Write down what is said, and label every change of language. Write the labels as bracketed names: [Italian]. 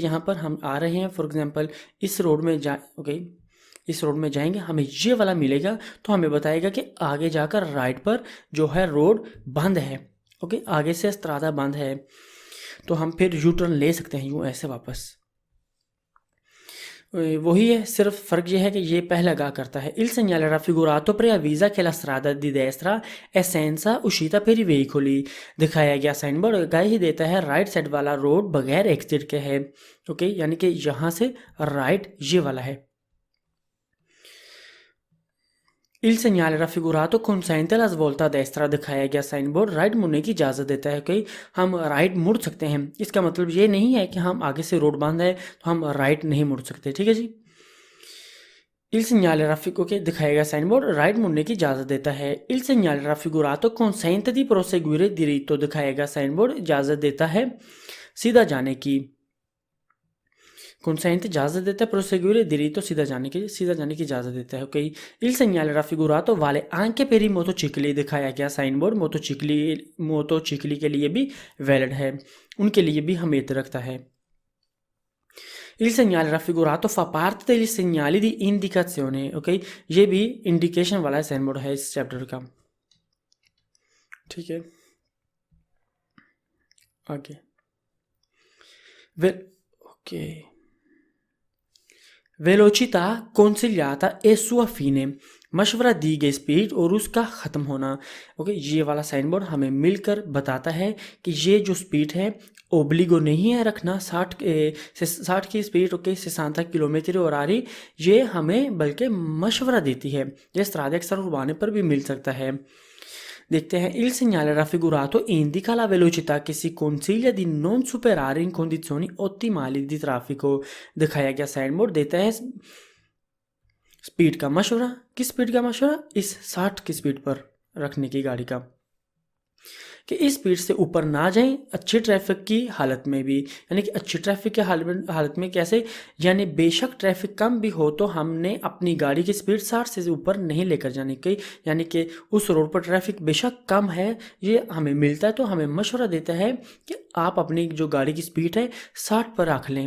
[Hindi] यहाँ पर हम आ रहे हैं, फॉर एग्जांपल इस रोड में ओके, इस रोड में जाएंगे, हमें ये वाला मिलेगा तो हमें बताएगा कि आगे जाकर राइट पर जो है रोड बंद है, ओके, आगे से स्ट्रादा बंद है, तो हम फिर यू टर्न ले सकते हैं यूँ ऐसे वापस। वही है, सिर्फ फ़र्क ये है कि ये पहला आगाह करता है। [Italian] Il segnale raffigurato preavvisa che la strada di destra è senza uscita per i veicoli। [Hindi] दिखाया गया साइन बोर्ड आगाही ही देता है राइट साइड वाला रोड बगैर एग्जिट के है, ओके, यानी कि यहाँ से राइट ये वाला है। [Italian] Il segnale raffigurato consente la svolta a destra। [Hindi] दिखाया गया साइन बोर्ड राइट मुड़ने की इजाज़त देता है कि हम राइट मुड़ सकते हैं। इसका मतलब ये नहीं है कि हम आगे से रोड बंद है तो हम राइट नहीं मुड़ सकते। ठीक है जी, [Italian] Il segnale raffigurato [Hindi] दिखाया गया साइन बोर्ड राइट मुड़ने की इजाज़त देता है। [Italian] Il segnale raffigurato consente di proseguire diritto। [Hindi] दिखाया गया साइन बोर्ड इजाज़त देता है सीधा जाने की। consente इजाज़त देता है [Italian] proseguire diritto, [Hindi] सीधा जाने की इजाज़त देता है, okay. [Italian] Il segnale raffigurato vale anche per i motocicli। [Hindi] दिखाया गया साइन बोर्ड मोटोचिकली के लिए भी वैलिड है, उनके लिए भी हमें रखता है। [Italian] Il segnale raffigurato fa parte degli segnali di indicazione, [Hindi] okay, ये भी इंडिकेशन वाला साइन बोर्ड है इस चैप्टर का। ठीक है, आगे okay, [Italian] वेलोचिता consigliata e sua fine। [Hindi] मशवरा दी गई स्पीड और उसका ख़त्म होना, ओके। ये वाला साइन बोर्ड हमें मिलकर बताता है कि ये जो स्पीड है ओब्लिगो नहीं है रखना 60 की स्पीड, ओके, से 60 किलोमीटर और आ रही, ये हमें बल्कि मशवरा देती है। ये स्ट्रादा अक्सर उड़वाने पर भी मिल सकता है। देखते हैं। [Italian] Il segnale raffigurato indica la velocità che si consiglia di non superare in condizioni ottimali di traffico। [Hindi] दिखाया गया साइन बोर्ड देता है स्पीड का मशवरा। किस स्पीड का मशवरा? इस 60 की स्पीड पर रखने की गाड़ी का, कि इस स्पीड से ऊपर ना जाएं अच्छी ट्रैफिक की हालत में भी। यानी कि अच्छी ट्रैफिक की हालत में कैसे, यानी बेशक ट्रैफिक कम भी हो तो हमने अपनी गाड़ी की स्पीड 60 से ऊपर नहीं लेकर जाने की, यानी कि उस रोड पर ट्रैफिक बेशक कम है ये हमें मिलता है तो हमें मशवरा देता है कि आप अपनी जो गाड़ी की स्पीड है 60 पर रख लें।